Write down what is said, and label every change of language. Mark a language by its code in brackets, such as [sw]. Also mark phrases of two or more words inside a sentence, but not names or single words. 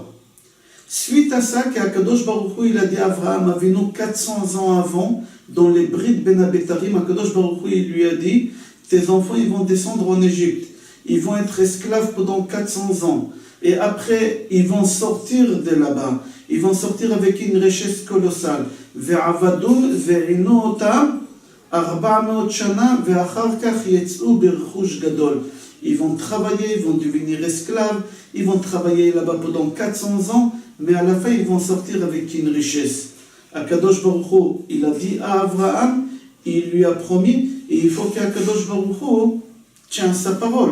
[fr] Suite à ça, qu' [he] הקדוש ברוך הוא [fr] il a dit à Abraham Avinu 400 ans avant, dans les Brit Ben Abetarim, [he] הקדוש ברוך הוא [fr] il lui a dit tes enfants ils vont descendre en Égypte, ils vont être esclaves pendant 400 ans, et après ils vont sortir de là-bas, ils vont sortir avec une richesse colossale. [he] ועבדום וענו אותם 400 שנה ואחר כך יצאו ברכוש גדול. [fr] Ils vont travailler, ils vont devenir esclaves, ils vont travailler là-bas pendant 400 ans, mais à la fin, ils vont sortir avec une richesse. [he] הקדוש ברוך הוא, [fr] il a dit à Abraham, il lui a promis, et il faut qu' [he] הקדוש ברוך הוא [fr] tienne sa parole.